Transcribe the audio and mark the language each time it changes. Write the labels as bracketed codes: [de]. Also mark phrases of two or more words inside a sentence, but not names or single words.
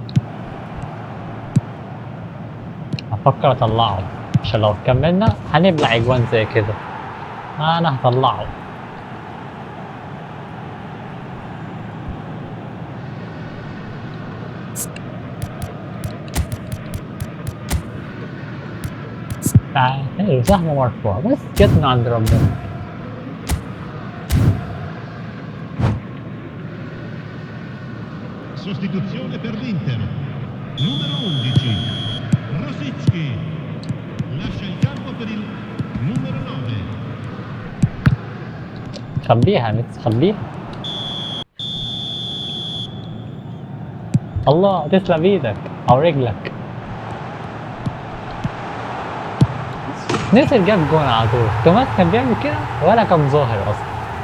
[ar] هفكر اطلعه عشان لو كملنا هنبلع اجوان زي كده. انا هطلعه. حلو سهم مرفوع بس جت من عند ربنا. [it] Sostituzione per l'Inter. Numero 11. Rosicki. Lascia il campo per il numero 9. [ar] خبيها ميكس خبيها. الله تسلم ايدك او رجلك. نزل جاب جون على طول. توماس كان بيعمل كده ولا كان ظاهر اصلا.